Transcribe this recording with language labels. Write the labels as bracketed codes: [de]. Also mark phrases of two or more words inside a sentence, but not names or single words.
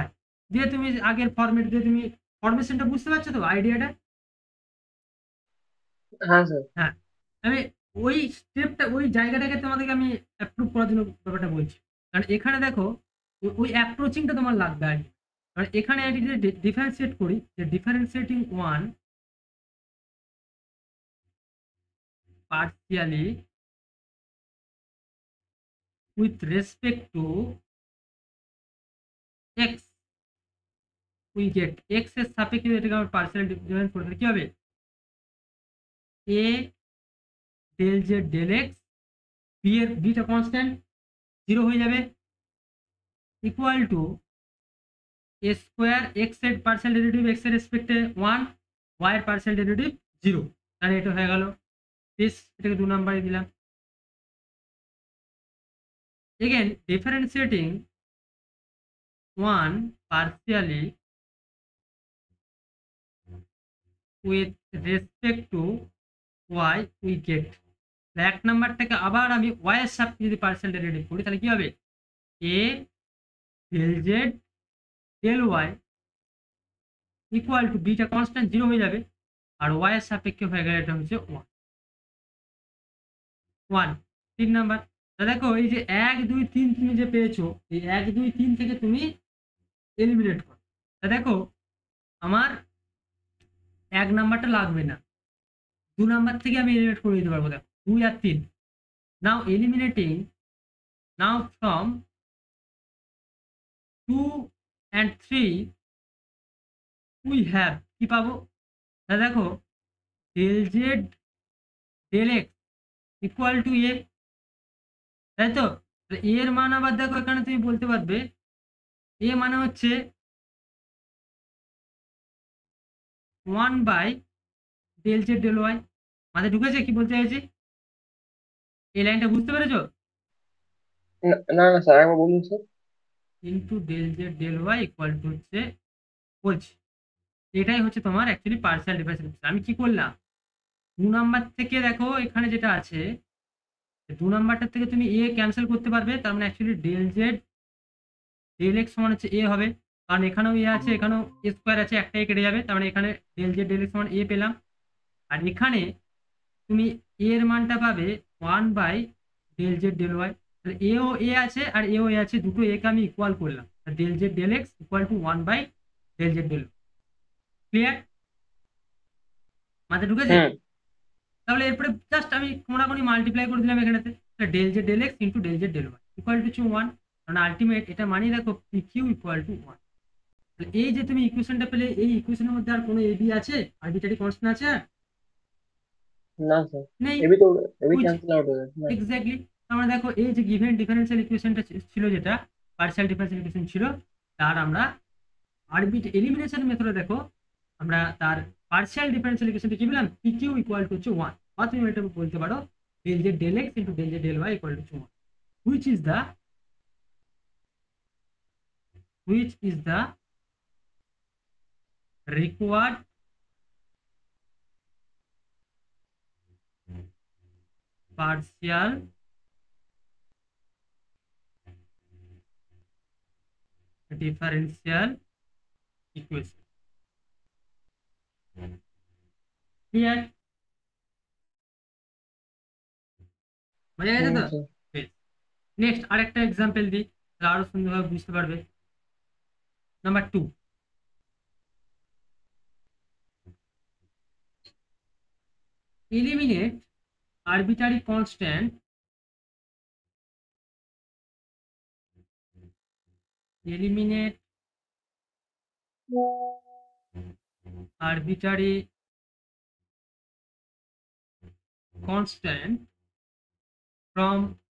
[bn] দিয়ে তুমি আগের ফরম্যাট দিয়ে তুমি ফরমেশনটা বুঝতে পারছো তো আইডিয়াটা? হ্যাঁ স্যার। হ্যাঁ, আমি ওই স্টেপটা ওই জায়গাটাকে তোমাদেরকে আমি অ্যাপ্রুভ করার জন্য ব্যাপারটা বলছি, কারণ এখানে দেখো ওই অ্যাপ্রোচিংটা তোমার লাগবে আর কি। কারণ এখানে আমি যদি ডিফারেন্সিয়েট করি যে [en] differentiating one partially with respect to x, we get [bn] x এর সাপেক্ষে এটাকে আমরা [en] partial difference [bn] করতে কি হবে a del z del x, b এর bটা কনস্ট্যান্ট 0 হয়ে যাবে, [en] equal to [bn] a স্কয়ার x এর [en] partial derivative [bn] x এর রেসপেক্টে 1, y এর [en] partial derivative [bn] 0। তাহলে এটা হয়ে গেল দিস, এটাকে 2 নম্বরে দিলাম। [en] Again differentiating 1 partially with respect to y we get, [bn] এক নাম্বারটাকে আবার আমি y এর সাপেক্ষে যদি [en] partial derivative [bn] করি তাহলে কি হবে a del z del y [en] equal to [bn] বিটা কনস্ট্যান্ট 0 হয়ে যাবে, আর y এর সাপেক্ষে হয়ে গেলে এটা হচ্ছে 1। 3 নাম্বার, দেখো এই যে 1 2 3 তুমি যে পেয়েছো এই 1 2 3 থেকে তুমি এলিমিনেট করো। দেখো আমার 1 নাম্বারটা লাগবে না, 2 নাম্বার থেকে আমি এলিমিনেট করে দিতে পারবো। দেখো 2 আর 3, [en] now eliminating, now from 2 [bn] and 3 [en] we have [bn] কি পাবো, দেখো del z del x [en] equal to [bn] a, তাই তো? এ এর মান আবার দেখো এখানে তুমি বলতে পারবে এ মানে হচ্ছে 1 বাই del z del y। মাথায় ঢুকেছে কি বলতে চাইছি? এই লাইনটা বুঝতে পেরেছো? না না স্যার, একবার বলুন স্যার। ইন্টু del z del y [en] equal to [bn] হচ্ছে বলছি এটাই হচ্ছে তোমার [en] actually partial differential. [bn] আমি কি করলাম 2 নাম্বার থেকে দেখো এখানে যেটা আছে 2 নাম্বারটা থেকে তুমি এ ক্যান্সেল করতে পারবে, তার মানে অ্যাকচুয়ালি del z del x সমান হচ্ছে a হবে, কারণ এখানেও এ আছে এখানেও a স্কয়ার আছে, একটাই কেটে যাবে, তার মানে এখানে del z del x সমান a পেলাম। আর এখানে তুমি a এর মানটা পাবে 1 বাই del z del y, তাহলে a ও a আছে আর a ও a আছে, দুটো a কে আমি ইকুয়াল করলাম, del z del x [en] equal to [bn] 1 বাই del z del y। ক্লিয়ার? মাথায় ঢুকেছে? তাহলে এরপরে জাস্ট আমি কোনাকুনি মাল্টিপ্লাই করে দিলাম এখানেতে, del z del x ইনটু del z del y [en] equal to [bn] 1, কারণ আলটিমেট এটা মানেই দেখো pq [en] equal to [bn] 1। তাহলে এই যে তুমি ইকুয়েশনটা পেলে, এই ইকুয়েশনের মধ্যে আর কোনো ab আছে, [en] arbitrary constant [bn] আছে? না স্যার, নেই। এবি তো এবি [en] cancel out [bn] হয়ে যাচ্ছে। এক্স্যাক্টলি, আমরা দেখো এই যে [en] given differential [bn] ইকুয়েশনটা ছিল, যেটা [en] partial differential equation [bn] ছিল, তার আমরা এলিমিনেশন মেথডে দেখো আমরা তার [en] partial differential [bn] ইকুয়েশনটা কি পেলাম pq [en] equal to [bn] 1, বা তুমি এটা বলতে পারো del z del x into del z del y [en] equal to [bn] 1, [en] which is the required partial differential equation. [bn] ক্লিয়ার? বোঝা গেছে তো? স্যার। নেক্সট আরেকটা এক্সাম্পল দিই, তাহলে আরো সুন্দরভাবে বুঝতে পারবে। নাম্বার 2, [en] eliminate arbitrary constant eliminate arbitrary constant from